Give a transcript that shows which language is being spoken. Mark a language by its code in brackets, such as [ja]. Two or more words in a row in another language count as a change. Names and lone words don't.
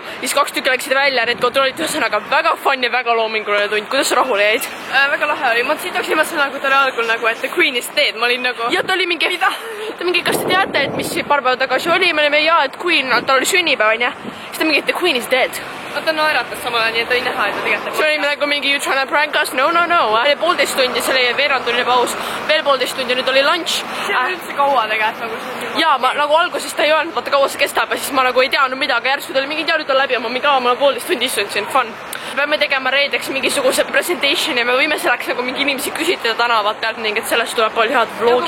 [et] Siis 2 tükki läksid välja, need kontrollid ühesõnaga väga fun ja väga loominguline tund. Kuidas sa rahule jäid? Väga lahe oli. Ma siitaks niimoodi nagu ta oli algul nagu, et [en] The Queen is dead. [et] Ma olin nagu... Ja ta oli mingi... kas te teate, et mis paar päeva tagasi oli? Me olime et Queen, tal oli sünnipäev, on ja? Siis ta mingi, et [en] The Queen is dead. [et] Ta naeratas samal ajal, nii et oli näha, et ta tegelikult... See oli nagu mingi [en] you trying to prank us? No. [et] Oli 1,5 tundi, see oli veerandtunni paus. Veel 1,5 tundi, nüüd oli lunch. See on üldse kaua tegelikult. Jaa, ma nagu alguses ta ei öelnud, vaata kaua see kestab ja siis ma nagu ei teadnud mida, aga järsku ta oli mingi nüüd on läbi ja ma mingi 1,5 tundi istunud, see on fun. Peame tegema reedeks mingisuguse presentation ja me võime selleks nagu mingi inimesi küsitleda tänavatelt ning et sellest tuleb palju head vlogi.